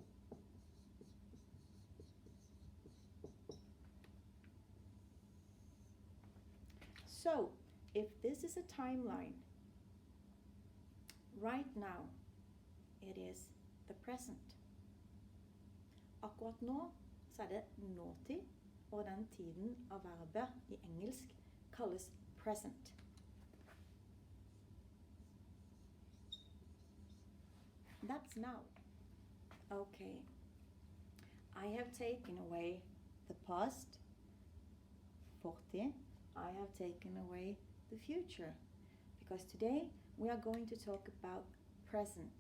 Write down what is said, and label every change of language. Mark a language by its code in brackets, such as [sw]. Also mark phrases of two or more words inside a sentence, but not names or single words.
[en] So, if this is a timeline, right now, it is the present. [no] Akkurat nå så det nåtid, og den tiden av verbet i engelsk kalles present. [en] That's now. Okay. I have taken away the past, fortid. I have taken away the future. Because today we are going to talk about present.